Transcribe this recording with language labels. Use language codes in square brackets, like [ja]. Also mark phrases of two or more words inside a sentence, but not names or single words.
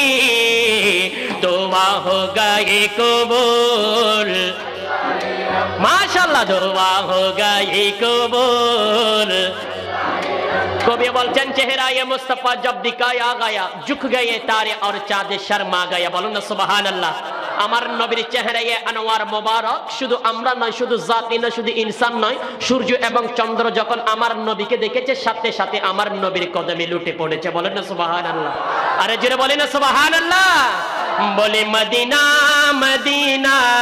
[ur] دعا ہوگا یہ قبول ماشاءاللہ دعا ہوگا یہ قبول کبھی بولچن چہرہ یہ مصطفیٰ جب دکھایا گیا جھک گئے تارے اور چاند شرما گیا بولو نا سبحان اللہ [bn] আমার নবীর চেহারায় আনোয়ার মোবারক শুধু আমরা নয় শুধু জাতি না শুধু ইনসান নয় সূর্য এবং চন্দ্র যখন আমার নবীকে দেখেছে সাথে সাথে আমার নবীর কদমে লুটে পড়েছে বলেন না সুবহানাল্লাহ আরে জোরে বলেন না সুবহানাল্লাহ বলে মদিনা মদিনা